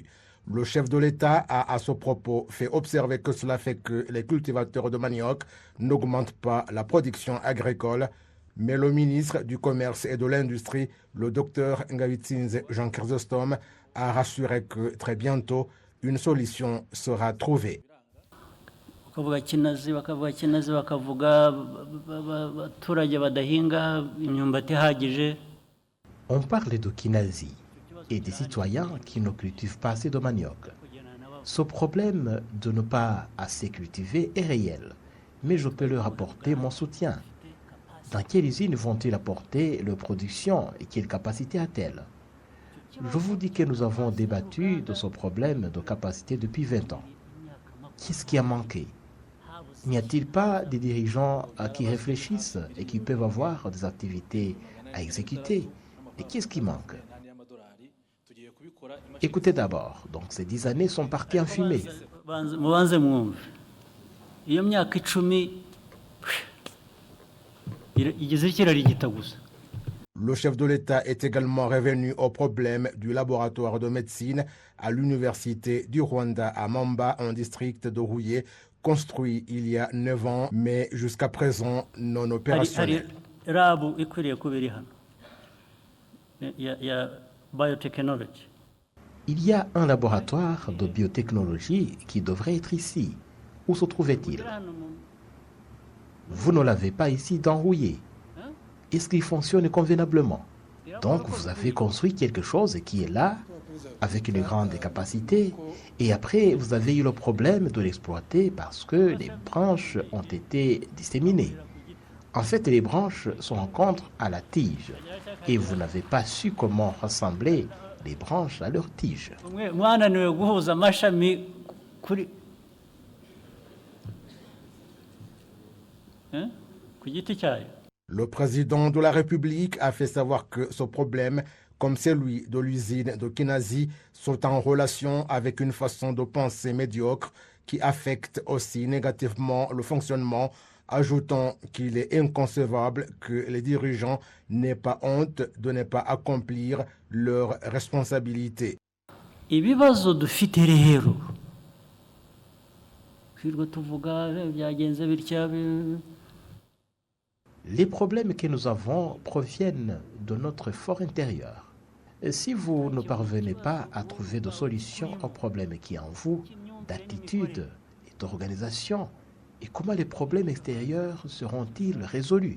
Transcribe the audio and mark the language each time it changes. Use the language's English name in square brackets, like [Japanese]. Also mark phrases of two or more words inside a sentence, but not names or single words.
[French] Le chef de l'État a à ce propos fait observer que cela fait que les cultivateurs de manioc n'augmentent pas la production agricole, mais le ministre du Commerce et de l'Industrie, le docteur Ngabitsinze Jean Chrysostome, a rassuré que très bientôt, une solution sera trouvée. [Kinyarwanda] bakavuga kinazi bakavuga abaturage badahinga imyumbati ihagije. [French] On parle de Kinazi et des citoyens qui ne cultivent pas assez de manioc. Ce problème de ne pas assez cultiver est réel, mais je peux leur apporter mon soutien. Dans quelle usine vont-ils apporter leur production et quelle capacité a-t-elle? Je vous dis que nous avons débattu de ce problème de capacité depuis 20 ans. Qu'est-ce qui a manqué? N'y a-t-il pas des dirigeants qui réfléchissent et qui peuvent avoir des activités à exécuter? Et qu'est-ce qui manque? Écoutez d'abord, donc ces 10 années sont parties en fumée. [Kinyarwanda] mubanze mwumve iyo myaka 10 igeze kirarigita gusa. [French] Le chef de l'État est également revenu au problème du laboratoire de médecine à l'université du Rwanda à Mamba, en district de Huye, construit il y a 9 ans, mais jusqu'à présent non opérationnel. [Kinyarwanda] Rabu ikwiriye kuba iri hano ya biotechnology. [French] Il y a un laboratoire de biotechnologie qui devrait être ici. Où se trouvait-il? Vous ne l'avez pas ici dans Rouillé. Est-ce qu'il fonctionne convenablement? Donc vous avez construit quelque chose qui est là, avec une grande capacité, et après vous avez eu le problème de l'exploiter parce que les branches ont été disséminées. En fait, les branches se rencontrent à la tige, et vous n'avez pas su comment rassembler les branches à leur tige. [Kinyarwanda] Mwananiwe guhuza amashami kuri ku giti cyayo. [French] Le président de la République a fait savoir que ce problème, comme celui de l'usine de Kinazi, sont en relation avec une façon de penser médiocre qui affecte aussi négativement le fonctionnement, ajoutant qu'il est inconcevable que les dirigeants n'aient pas honte de ne pas accomplir leurs responsabilités. [Kinyarwanda] Ibibazo dufite rero kwirwa tuvuga byagenze bitya. [French] Les problèmes que nous avons proviennent de notre fort intérieur. Et si vous ne parvenez pas à trouver de solution aux problèmes qui sont en vous, d'attitude et d'organisation, et comment les problèmes extérieurs seront-ils résolus?